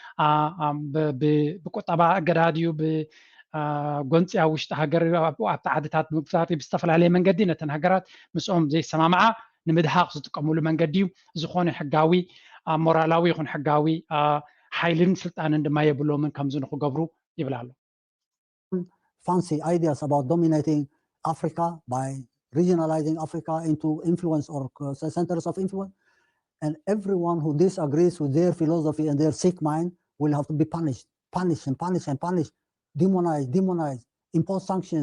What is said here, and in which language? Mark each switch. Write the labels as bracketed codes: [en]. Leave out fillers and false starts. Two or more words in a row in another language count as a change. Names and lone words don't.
[ti] ብቁጠባ ኣገዳድዩ ብጎንፂያ ውሽጢ ሃገር ኣብቲ ዓድታት ብምግዛት ብዝተፈላለየ መንገዲ ነተን ሃገራት ምስኦም ዘይሰማምዓ ንምድሃቕ ዝጥቀምሉ መንገዲ እዩ ዝኾነ ሕጋዊ ሞራላዊ ይኹን ሕጋዊ ሓይልን ስልጣንን ድማ የብሎምን ከምዚ ንክገብሩ ይብላ ኣሎ [en] fancy ideas about dominating Africa by regionalizing Africa into influence or centers of influence. And everyone who disagrees with their philosophy and their sick mind will have to be punished, demonized, impose sanctions.